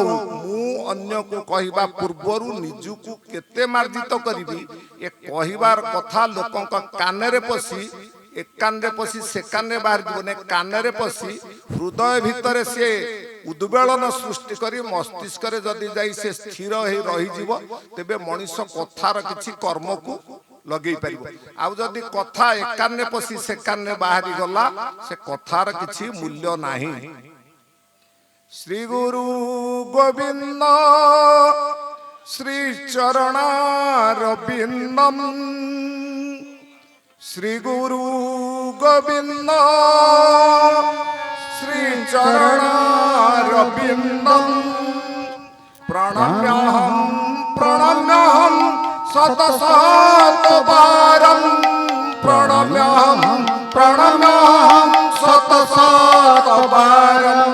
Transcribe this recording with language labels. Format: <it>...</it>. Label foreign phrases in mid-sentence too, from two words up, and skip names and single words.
<or>ମୁ ଅନ୍ୟ କୁ କହିବା ପୂର୍ବରୁ ନିଜକୁ କେତେ ମାର୍ଜିତ କରିବି, ଏ କହିବାର କଥା ଲୋକଙ୍କ କାନ ରେ ପଶି, ଏକ କାନ ରେ ପଶି ସେ କାନ ରେ ବାହାର ଜୀବନେ, କାନ ରେ ପଶି ହୃଦୟ ଭିତରେ ସେ ଉଦ୍ୱେଳନ ସୃଷ୍ଟି କରି ମସ୍ତିଷ୍କ ରେ ଯଦି ଯାଇ ସେ ସ୍ଥିର ହୋଇ ରହିଯିବ, ତେବେ ମଣିଷ କଥାର କିଛି କର୍ମ କୁ ଲାଗେଇ ପାରିବ। ଆଉ ଯଦି କଥା ଏକ କାନ ରେ ପଶି ସେ କାନ ରେ ବାହାରି ଗଲା, ସେ କଥାର କିଛି ମୂଲ୍ୟ ନାହିଁ।</or> <sa>श्री गुरु गोविंद श्री चरणारविंदम, श्री गुरु गोविंद श्री चरणारविंदम, प्रणम्यहं प्रणम्यहं शतशतबारं, प्रणम्यहं प्रणम्यहं शतशतबारं।</sa>